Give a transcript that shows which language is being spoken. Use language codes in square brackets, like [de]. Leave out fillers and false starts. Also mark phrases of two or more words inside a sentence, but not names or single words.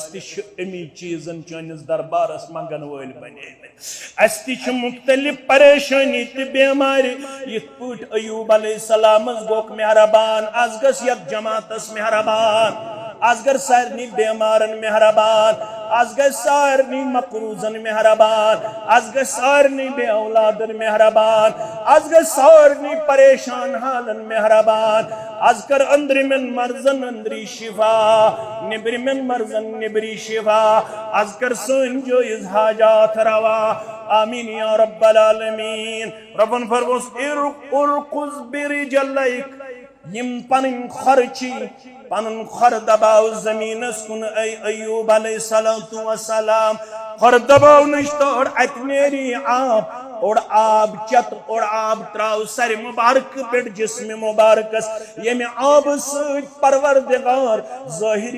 [ks] تہِ چھِ امی چیٖزن چٲنِس دربارس منگن وٲلۍ بنیمٕتۍ اَسہِ تہِ چھِ مختلف پریشٲنی تہٕ بٮ۪مارِ یِتھ پٲٹھۍ ایوب علیہ السلامس گوٚکھ مہربان آز گژھ یتھ جماعتس مہربان آز گر سارنی بیمارن مہربان آز گژھِ سارنی مقروضن مہربان آز گژھِ سارنی بے اولادن مہربان آز گژھِ سارنی پریشان حالن مہربان آز کر أنٛدرِمٮ۪ن مرضن أنٛدری شفا نیٚبرِمٮ۪ن مرضن نیٚبری شفا آز کر سٲنۍ جٲیز حاجات روا آمین یا رب العالمین ربن فرموس [ar] ارقص برجليك [ks] یم پنٕنۍ کھۄر چھی پنُن کھۄر دباو زمیٖنس کُن اے ایوب علیہ الصلوۃ والسلام کھۄر دباونٕچ تور اتہِ نیری آب اوڑ آب چت اوڑ آب تراو سر مبارک پٮ۪ٹھ جسم مبارکس ییٚمہِ آبہٕ سۭتۍ پروردگار ظٲہری